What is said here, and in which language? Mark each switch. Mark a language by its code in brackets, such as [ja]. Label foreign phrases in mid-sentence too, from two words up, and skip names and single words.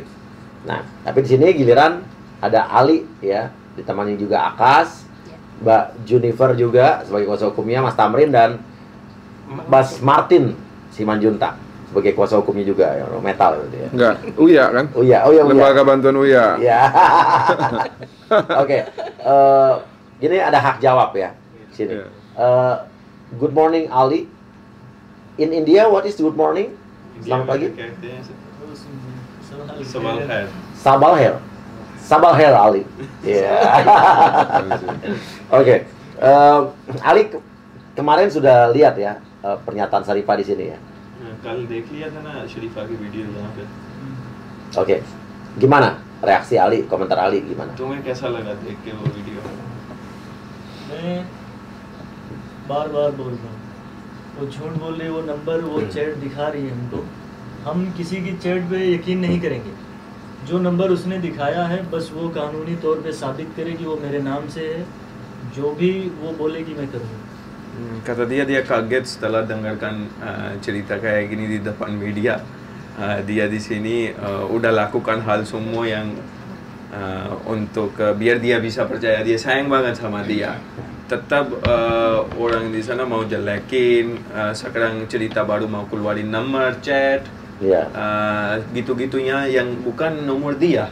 [id] Nah, tapi di sini giliran ada Ali ya, ditemani juga Akas, Mbak Junifer juga sebagai kuasa hukumnya, Mas Tamrin dan Mas Martin Simanjuntak sebagai kuasa hukumnya juga ya, metal gitu ya. Enggak, UIA kan? UIA, Lembaga Bantuan UIA. Ya. Oke. Ini ada hak jawab ya sini. [en] Good morning Ali. In India, what is good morning? [id] Selamat pagi. [hi] सबल हैर. सबल हैर [id] Ali. Ya. Oke. Ali kemarin sudah lihat ya pernyataan Sarifah di sini ya. [hi] कल देख लिया था ना शरीफ़ा की वीडियो यहाँ पे. [id] Oke. Gimana reaksi Ali, komentar Ali gimana? [hi] तुम्हें कैसा लगा देख के वो वीडियो? मैं बार-बार बोल रहा हूँ, वो झूठ बोल रही है, वो नंबर, वो चैट दिखा रही है हमको। हम किसी की चैट पे यकीन नहीं करेंगे। जो नंबर उसने दिखाया है बस वो कानूनी तौर पे साबित करे कि वो मेरे नाम से है। जो भी वो बोलेगी मैं करूँगा। [id] Kata dia kaget setelah dengarkan cerita kayak gini di depan media. Dia di sini udah lakukan hal semua yang untuk biar dia bisa percaya dia sayang banget sama dia. Tetap orang di sana mau jelekin, sekarang cerita baru mau keluarin nomor chat, gitu-gitunya yang bukan nomor dia.